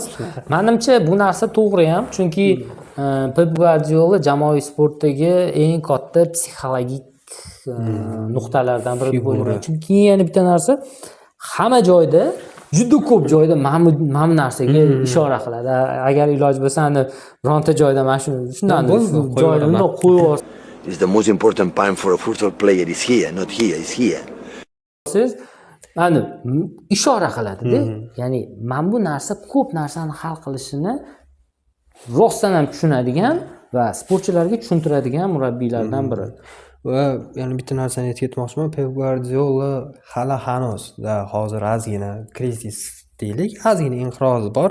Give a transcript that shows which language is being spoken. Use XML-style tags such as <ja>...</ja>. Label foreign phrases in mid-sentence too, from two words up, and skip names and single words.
<uz>Menimcha bu narsa to'g'ri ham, chunki Pep Guardiola jamoaviy sportdagi eng katta psixologik nuqtalardan biri bo'lgan. Chunki yana bitta narsa, hamma joyda, juda ko'p joyda mana bu narsaga ishora qiladi. Agar iloji bo'lsa, bironta joyda mana shundan joyini qo'yib</uz> <en>It's the most important point for a football player is here, not here, is here.</en> <uz>siz mana ishora qiladi-da. Ya'ni mana bu narsa ko'p narsani hal qilishini rostdan ham tushunadigan va sportchilarga tushuntiradigan murabbiylardan biri. Va yana bitta narsani aytib ketmoqchiman. Pep Guardiola hali hanuzda hozir ozgina krizis deylik, ozgina inqiroz bor.</uz>